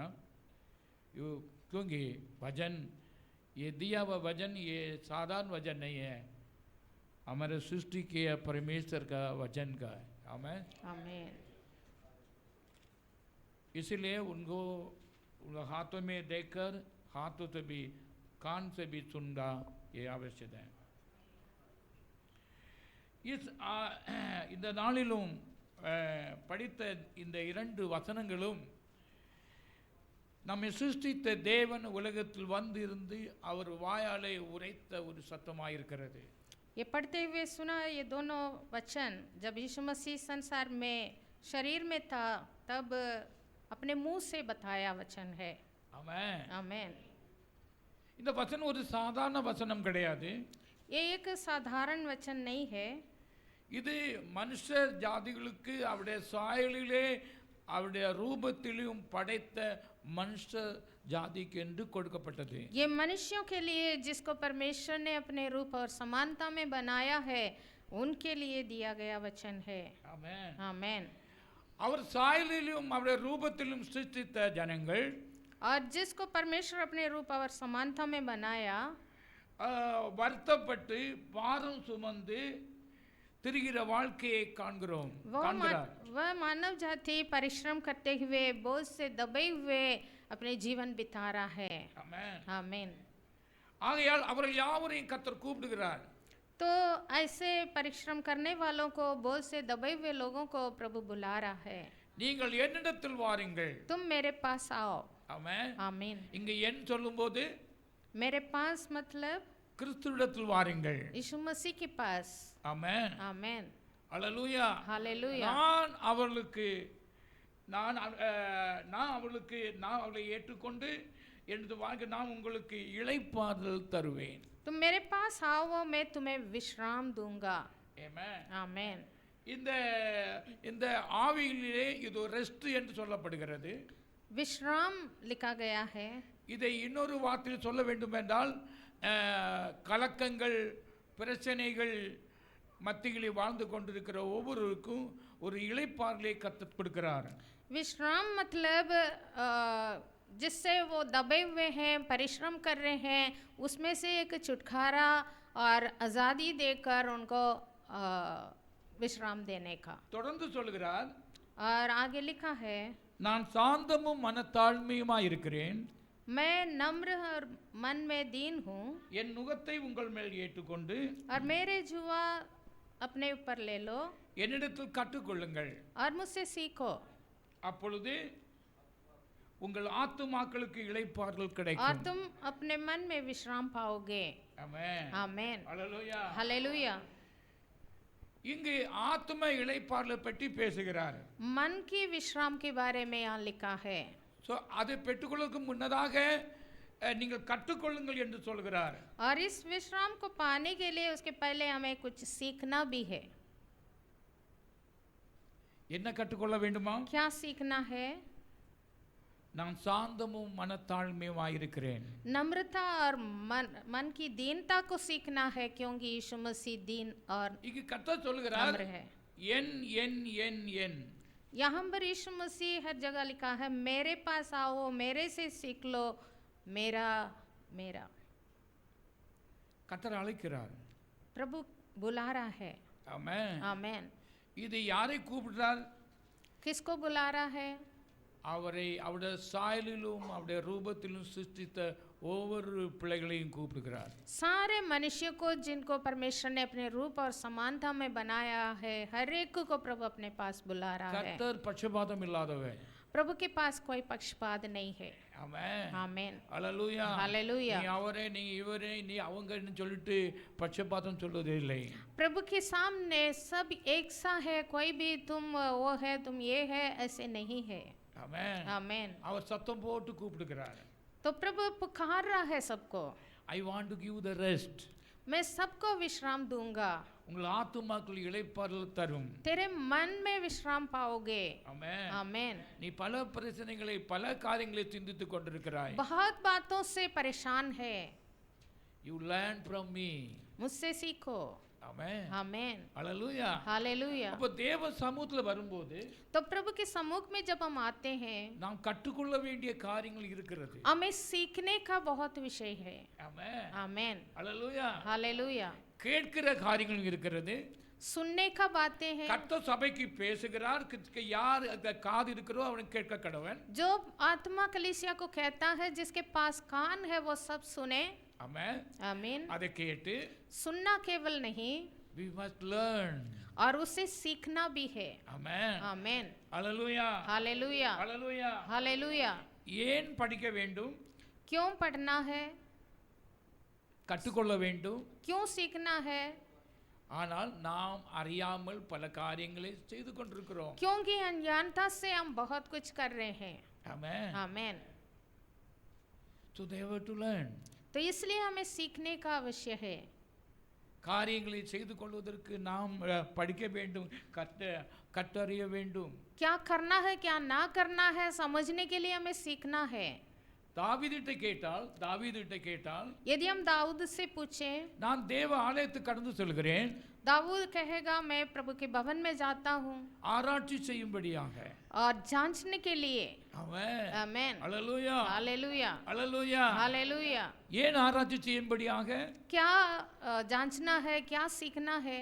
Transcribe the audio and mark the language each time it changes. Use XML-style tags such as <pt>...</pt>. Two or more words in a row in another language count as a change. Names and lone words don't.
<hi>क्योंकि वजन ये दिया हुआ वजन ये साधारण वजन नहीं है, हमारे सृष्टि के परमेश्वर का वचन का है. आमीन. आमीन. इसलिए उनको हाथों में देखकर, हाथों से भी, कान से भी सुनना ये आवश्यक है.</hi> <ta>இந்த நாளிலும் படித்த இந்த இரண்டு வசனங்களும் நம்மை சிருஷ்டித்த தேவன் உலகத்தில் வந்து இருந்து அவர் வாயாலே உரைத்த ஒரு சத்தமாயிருக்கிறது.</ta> <hi>ये पढ़ते हुए सुना ये दोनों वचन, जब यीशु मसीह संसार में शरीर में था तब अपने मुंह से बताया वचन है. आमीन. आमीन.</hi> <ta>இந்த வசனம் ஒரு சாதாரண வசனம் கிடையாது.</ta> <hi>ये एक साधारण वचन नहीं है.</hi> <ta>இது மனுஷ ஜாதிகளுக்கு அவருடைய சாயலிலே அவருடைய ரூபத்திலும் படைத்த மனுஷ ஜாதிக்கு என்று கொடுக்கப்பட்டது.</ta> <hi>ये मनुष्यों के लिए जिसको परमेश्वर ने अपने रूप और समानता में बनाया है, उनके लिए दिया गया वचन है. आमीन. आमीन.</hi> <ta>அவர் சாயலிலும் அவருடைய ரூபத்திலும் சிருஷ்டித்த ஜனங்கள்,</ta> <hi>और जिसको परमेश्वर अपने रूप और समानता में बनाया,</hi> <ta>வருத்தப்பட்டு பாரம் சுமந்து திரிகிற வாழ்க்கையை காண்கிறோம்.</ta> <hi>वह मानव जाति परिश्रम करते हुए बोझ से दबे हुए अपने जीवन बिता रहा है. आमीन. आमीन.</hi> <ta>ஆகையால் அவர்கள் யாவரையும் கர்த்தர் கூப்பிடுகிறார்.</ta> <hi>तो ऐसे परिश्रम करने वालों को, बोझ से दबे हुए लोगों को प्रभु बुला रहा है.</hi> <ta>நீங்கள் என்னிடத்தில் வாருங்கள்.</ta> <hi>तुम मेरे पास आओ.</hi> <ta>ஆமென்.</ta> <hi>आमीन.</hi> <ta>இங்க என் சொல்லும்போது</ta> <hi>मेरे पास मतलब</hi> <ta>கிறிஸ்துவிடத்தில் வாருங்கள்.</ta> <hi>यीशु मसीह के पास.</hi> <ta>ஆமென்.</ta> <hi>आमीन.</hi> <ta>அல்லேலூயா.</ta> <hi>हालेलुया.</hi> <ta>நான் அவர்களை ஏற்றுக்கொண்டு எனது வாழ்க்கை நான் உங்களுக்கு இளைப்பாறுதல் தருவேன்.</ta> <hi>तुम मेरे पास आओ, मैं तुम्हें विश्राम दूंगा.</hi> <ta>ஆமென்.</ta> <hi>आमीन.</hi> <ta>இந்த ஆவியிலே இது ரெஸ்ட் என்று சொல்லப்படுகிறது.</ta> <hi>विश्राम लिखा गया है.</hi> <ta>இதை இன்னொரு வார்த்தையில் சொல்ல வேண்டும் என்றால் கலக்கங்கள், பிரச்சனைகள் மத்தியிலே வாழ்ந்து கொண்டிருக்கிற ஒவ்வொருவருக்கும் ஒரு இளைப்பாறுதலை கற்றுக் கொடுக்கிறார்.</ta> <hi>विश्राम मतलब जिससे वो दबे हुए हैं, परिश्रम कर रहे हैं, उसमें से एक छुटकारा और आज़ादी देकर उनको विश्राम देने का.</hi> <ta>தொடர்ந்து சொல்கிறார்.</ta> <hi>और आगे लिखा है,</hi> <ta>நான் சாந்தமும் மனத்தாழ்மையுமாய் இருக்கிறேன்.</ta> <hi>मैं नम्र और मन में दीन हूँ</hi> <ta>என் நுகத்தை உங்கள் மேல் ஏற்றுக்கொண்டு</ta> <hi>और मेरे जुआ अपने ऊपर ले लो</hi> <ta>என்னிடத்தில் கற்றுக்கொள்ளுங்கள்,</ta> <hi>और मुझसे सीखो</hi> <ta>அப்பொழுது உங்கள் ஆத்துமாக்களுக்கு இளைப்பாறுதல்</ta> <hi>और</hi> <ta>கிடைக்கும்.</ta> <hi>तुम अपने मन में विश्राम पाओगे.</hi> <ta>ஆமென்.</ta> <hi>आमेन.</hi> <ta>அல்லேலூயா.</ta> <hi>हालेलुया.</hi> <ta>இங்கு ஆத்தும இளைப்பாறுதலை பற்றி பேசுகிறார்.</ta> <hi>मन की विश्राम के बारे में यहाँ लिखा है.</hi> <ta>ஸோ அதை பெற்றுக்கொள்வதற்கு முன்னதாக நீங்கள் கற்றுக்கொள்ளுங்கள் என்று சொல்கிறார்.</ta> <hi>और इस विश्राम को पाने के लिए उसके पहले हमें कुछ सीखना भी है.</hi> <ta>என்ன கற்றுக்கொள்ள வேண்டுமா?</ta> <hi>क्या सीखना है?</hi> <ta>நான் சாந்தமும் மனத்தாழ்மையுமாயிருக்கிறேன்.</ta> <hi>नम्रता और मन की दीनता को सीखना है क्योंकि यीशु मसीह दीन और</hi> <ta>இங்கு கர்த்தர் சொல்கிறார்,</ta> <hi>नम्र है.</hi> <ta>என் என் என் என்</ta> <hi>यहाँ पर यीशु मसीह हर जगह लिखा है मेरे पास आओ, मेरे से सीख लो, मेरा मेरा.</hi> <ta>கர்த்தர் அழைக்கிறார்.</ta> <hi>प्रभु बुला रहा है.</hi> <ta>ஆமென்.</ta> <hi>आमेन.</hi> <ta>இது யாரை கூப்பிடுறார்?</ta> <hi>किसको बुला रहा है?</hi> <ta>அவரை அவருடைய சாயலிலும் அவருடைய ரூபத்திலும் சிருஷ்டித்த ஒவ்வொரு பிள்ளைகளையும் கூப்பிடுகிறார்.</ta> <hi>सारे मनुष्यों को जिनको परमेश्वर ने अपने रूप और समानता में बनाया है, हर एक को प्रभु अपने पास बुला रहा है.</hi> <ta>கர்த்தர் பட்சபாதம் இல்லாதவர்.</ta> <hi>प्रभु के पास कोई पक्षपात नहीं है.</hi> <ta>ஆமென்.</ta> <hi>आमेन.</hi> <ta>அல்லேலூயா.</ta> <hi>हालेलुया.</hi> <ta>நீ அவரே, நீ இவரே, நீ அவங்கன்னு சொல்லிட்டு பட்சபாதம் சொல்வதே இல்லை.</ta> <hi>प्रभु के सामने सब एक सा है, कोई भी तुम वो है, तुम ये है, ऐसे नहीं है.</hi> <ta>ஆமென்.</ta> <hi>आमेन.</hi> <ta>அவர் சத்தம் போட்டு கூப்பிடுகிறார்.</ta> <hi>तो प्रभु पुकार रहा है सबको.</hi> <en>I want to give the rest.</en> <hi>मैं सबको विश्राम दूंगा.</hi> <ta>உங்கள் ஆத்துமாக்கள் இளைப்பாறுதல் தரும்.</ta> <hi>तेरे मन में विश्राम पाओगे.</hi> <ta>ஆமென்.</ta> <hi>आमेन.</hi> <ta>நீ பல பிரச்சனைகளை பல காரியங்களை சிந்தித்துக் கொண்டிருக்கிறாய்.</ta> <hi>बहुत बातों से परेशान है.</hi> <en>You learn from me.</en> <hi>मुझसे सीखो.</hi> <ta>ஆமென்.</ta> <hi>आमेन.</hi> <ta>அல்லேலூயா.</ta> <hi>हालेलुया.</hi> <ta>அப்ப தேவ சமூகத்துல வரும்போது</ta> <hi>तो प्रभु के सम्मुख में जब हम आते हैं,</hi> <ta>நாம் கற்றுக்கொள்ள வேண்டிய காரியங்கள் இருக்கிறது.</ta> <hi>हमें सीखने का बहुत विषय है.</hi> <ta>ஆமென்.</ta> <hi>आमेन.</hi> <ta>அல்லேலூயா.</ta> <hi>हालेलुया.</hi> <ta>கேட்கிற காரியங்கள் இருக்கிறது.</ta> <hi>सुनने का बातें हैं.</hi> <ta>கர்த்தர் சபைக்கு பேசுகிறார். யார் அந்த காது இருக்கிறோ அவனுக்கு கேட்க கடவன்.</ta> <hi>जो आत्मा कलीसिया को कहता है, जिसके पास कान है वो सब सुने.</hi> <ta>ஆமென்.</ta> <hi>आमीन.</hi> <ta>அதை கேட்டு</ta> <hi>सुनना केवल नहीं,</hi> <en>we must learn.</en> <hi>और उसे सीखना भी है.</hi> <ta>ஆமென்.</ta> <hi>आमीन.</hi> <ta>அல்லேலூயா.</ta> <hi>हालेलुया.</hi> <ta>அல்லேலூயா.</ta> <hi>हालेलुया.</hi> <ta>ஏன் படிக்க வேண்டும்?</ta> <hi>क्यों पढ़ना है?</hi> <ta>கற்றுக்கொள்ள வேண்டும்.</ta> <hi>क्यों सीखना है?</hi> <ta>ஆனால் நாம் அறியாமல் பல காரியங்களை செய்து கொண்டிருக்கிறோம்.</ta> <hi>क्योंकि अनजानता से हम बहुत कुछ कर रहे हैं.</hi> <ta>ஆமென்.</ta> <hi>आमीन.</hi> <en>So they were to learn.</en> <hi>तो इसलिए हमें सीखने का आवश्य है.</hi> <ta>காரியங்களை செய்து கொள்வதற்கு நாம் படிக்க வேண்டும், கற்றறிய வேண்டும்.</ta> <hi>क्या करना है, क्या ना करना है, समझने के लिए हमें सीखना है.</hi> <ta>தாவீதிட்ட கேட்டால்</ta> <hi>यदि हम दाऊद से पूछें,</hi> <ta>நான் தேவ ஆலயத்துக்கு கடந்து செல்கிறேன்,</ta> <hi>दाऊद कहेगा मैं प्रभु के भवन में जाता हूँ</hi> <ta>ஆராய்ச்சி செய்யும்படியாக.</ta> <hi>और जांचने के लिए.</hi> <ta>ஆமென்.</ta> <hi>आमीन.</hi> <ta>அல்லேலூயா.</ta> <hi>हालेलुया.</hi> <ta>அல்லேலூயா.</ta> <hi>हालेलुया.</hi> <ta>ஏன் ஆராய்ச்சி செய்யும்படியாக?</ta> <hi>क्या जांचना है, क्या सीखना है?</hi>